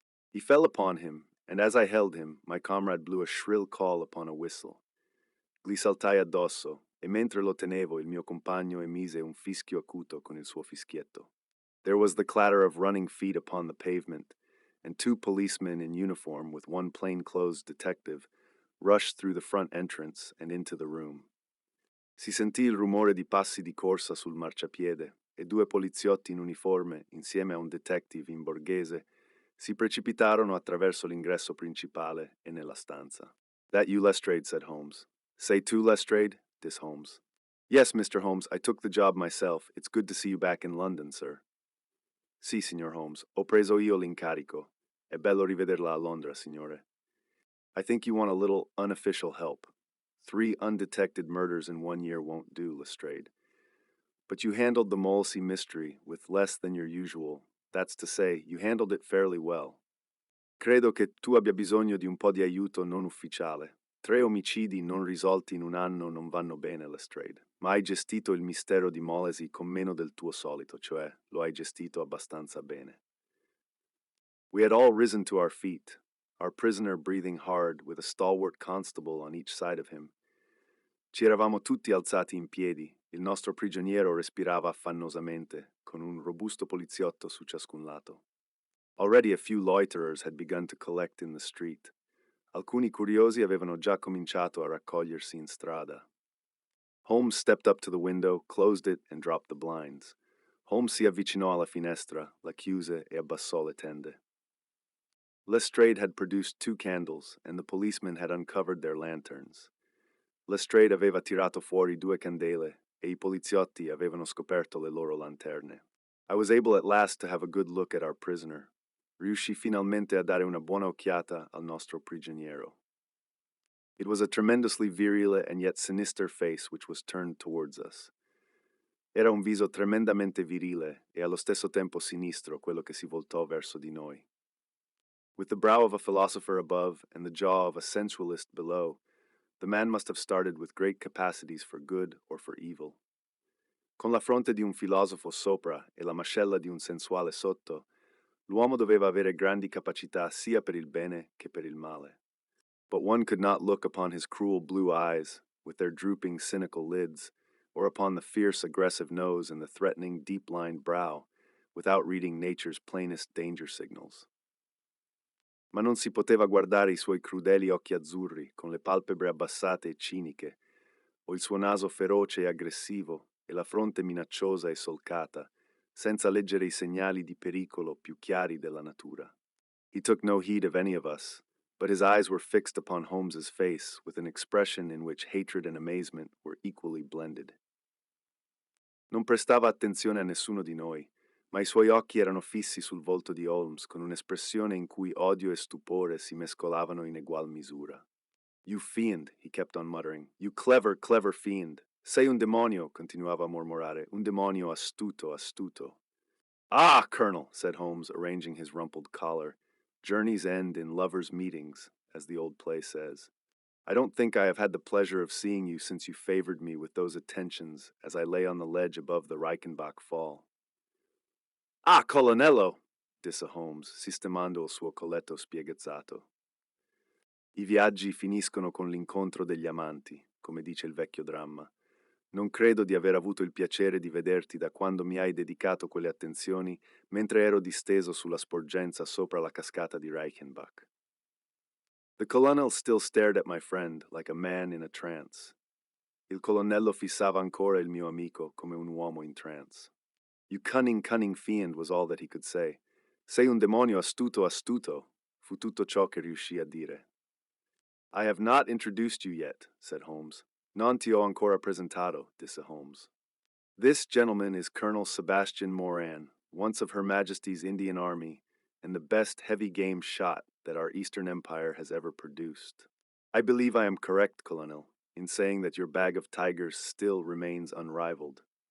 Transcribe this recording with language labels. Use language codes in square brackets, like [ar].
[en] He fell upon him, and as I held him, my comrade blew a shrill call upon a whistle. [it] Gli saltai addosso, e mentre lo tenevo il mio compagno emise un fischio acuto con il suo fischietto. [en] There was the clatter of running feet upon the pavement, and two policemen in uniform with one plainclothes detective rushed through the front entrance and into the room. [it] Si sentì il rumore di passi di corsa sul marciapiede e due poliziotti in uniforme, insieme a un detective in borghese, si precipitarono attraverso l'ingresso principale e nella stanza. [en] That you, Lestrade, said Holmes. Say to Lestrade, this Holmes. Yes, Mr. Holmes, I took the job myself. It's good to see you back in London, sir. [it] Sì, signor Holmes, ho preso io l'incarico. È bello rivederla a Londra, signore. [en] I think you want a little unofficial help. 3 undetected murders in 1 year won't do, Lestrade. But you handled the Molesey mystery with less than your usual. That's to say, you handled it fairly well. [it] Credo che tu abbia bisogno di un po' di aiuto non ufficiale. 3 omicidi non risolti in un anno non vanno bene, Lestrade. Ma hai gestito il mistero di Molesey con meno del tuo solito, cioè lo hai gestito abbastanza bene. [en] We had all risen to our feet, our prisoner breathing hard with a stalwart constable on each side of him. [it] Ci eravamo tutti alzati in piedi, il nostro prigioniero respirava affannosamente, con un robusto poliziotto su ciascun lato. [en] Already a few loiterers had begun to collect in the street. [it] Alcuni curiosi avevano già cominciato a raccogliersi in strada. [en] Holmes stepped up to the window, closed it, and dropped the blinds. [it] Holmes si avvicinò alla finestra, la chiuse e abbassò le tende. [en] Lestrade had produced 2 candles, and the policemen had uncovered their lanterns. [it] Lestrade aveva tirato fuori 2 candele, e I poliziotti avevano scoperto le loro lanterne. [en] I was able at last to have a good look at our prisoner. [it] Riuscì finalmente a dare una buona occhiata al nostro prigioniero. [en] It was a tremendously virile and yet sinister face which was turned towards us. [it] Era un viso tremendamente virile e allo stesso tempo sinistro quello che si voltò verso di noi. [en] With the brow of a philosopher above and the jaw of a sensualist below, the man must have started with great capacities for good or for evil. [it] Con la fronte di un filosofo sopra e la mascella di un sensuale sotto, l'uomo doveva avere grandi capacità sia per il bene che per il male. [en] But one could not look upon his cruel blue eyes, with their drooping cynical lids, or upon the fierce aggressive nose and the threatening deep-lined brow, without reading nature's plainest danger signals. [it] Ma non si poteva guardare I suoi crudeli occhi azzurri, con le palpebre abbassate e ciniche, o il suo naso feroce e aggressivo, e la fronte minacciosa e solcata, senza leggere I segnali di pericolo più chiari della natura. [en] He took no heed of any of us, but his eyes were fixed upon Holmes's face with an expression in which hatred and amazement were equally blended. [it] Non prestava attenzione a nessuno di noi, ma I suoi occhi erano fissi sul volto di Holmes con un'espressione in cui odio e stupore si mescolavano in egual misura. [en] You fiend, he kept on muttering. You clever, clever fiend. [it] Sei un demonio, continuava a mormorare. Un demonio astuto, astuto. [en] Ah, Colonel, said Holmes, arranging his rumpled collar. Journeys end in lovers' meetings, as the old play says. I don't think I have had the pleasure of seeing you since you favored me with those attentions as I lay on the ledge above the Reichenbach Fall. [it] Ah, Colonnello, disse Holmes, sistemando il suo colletto spiegazzato. I viaggi finiscono con l'incontro degli amanti, come dice il vecchio dramma. Non credo di aver avuto il piacere di vederti da quando mi hai dedicato quelle attenzioni mentre ero disteso sulla sporgenza sopra la cascata di Reichenbach. [en] The colonel still stared at my friend like a man in a trance. [it] Il colonnello fissava ancora il mio amico come un uomo in trance. [en] You cunning, cunning fiend was all that he could say. [it] Sei un demonio astuto, astuto, fu tutto ciò che riuscì a dire. [en] I have not introduced you yet, said Holmes. [it] Non ti ho ancora presentato, disse Holmes. [en] This gentleman is Colonel Sebastian Moran, once of Her Majesty's Indian Army, and the best heavy game shot that our Eastern Empire has ever produced. I believe I am correct, Colonel, in saying that your bag of tigers still remains unrivaled.